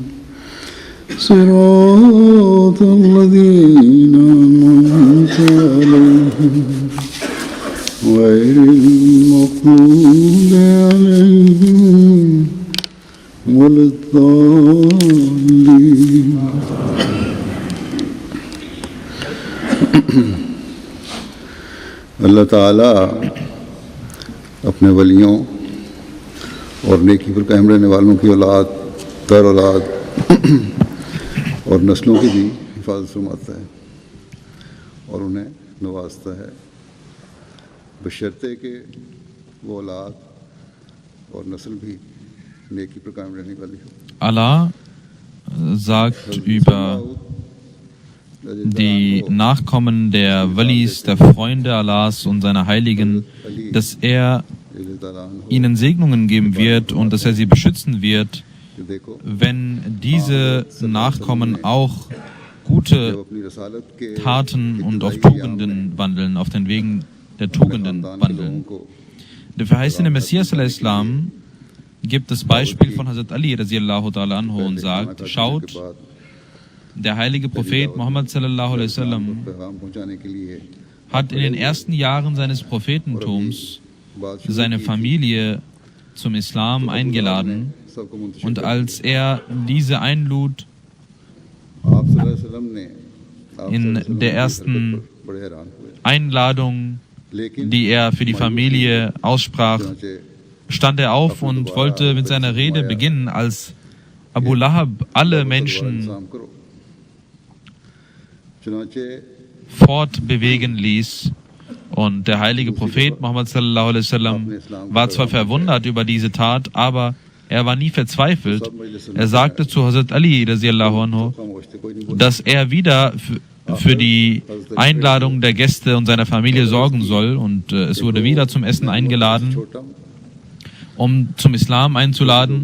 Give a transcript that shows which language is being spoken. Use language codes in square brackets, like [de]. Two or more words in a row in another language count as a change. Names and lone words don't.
[ar] صراط الذين أنعمت عليهم غير المغضوب عليهم ولا الضالين. [ur] اللہ تعالیٰ اپنے ولیوں اور نیکی پر قائم رہنے والوں کی اولاد در اولاد اور نسلوں کی بھی حفاظت فرماتا ہے اور انہیں نوازتا ہے بشرطے کہ وہ اولاد اور نسل بھی نیکی پر قائم رہنے والی ہو. [de] Allah sagt über die Nachkommen der Walis, der Freunde Allahs und seiner Heiligen, dass er ihnen Segnungen geben wird und dass er sie beschützen wird, wenn diese Nachkommen auch gute Taten und auf Tugenden wandeln, auf den Wegen der Tugenden wandeln. Der verheißene Messias al-Islam gibt das Beispiel von Hazrat Ali [ar] رضي الله تعالى عنه [de] und sagt, schaut, der heilige Prophet Muhammad [ar] صلى الله عليه وسلم [de] hat in den ersten Jahren seines Prophetentums seine Familie zum Islam eingeladen und als er diese einlud, in der ersten Einladung, die er für die Familie aussprach, stand er auf und wollte mit seiner Rede beginnen, als Abu Lahab alle Menschen fortbewegen ließ. Und der heilige Prophet Muhammad [ar] صلى الله عليه وسلم [de] war zwar verwundert über diese Tat, aber er war nie verzweifelt. Er sagte zu Hazrat Ali [ar] رضي الله عنه, [de] dass er wieder für die Einladung der Gäste und seiner Familie sorgen soll. Und es wurde wieder zum Essen eingeladen, um zum Islam einzuladen.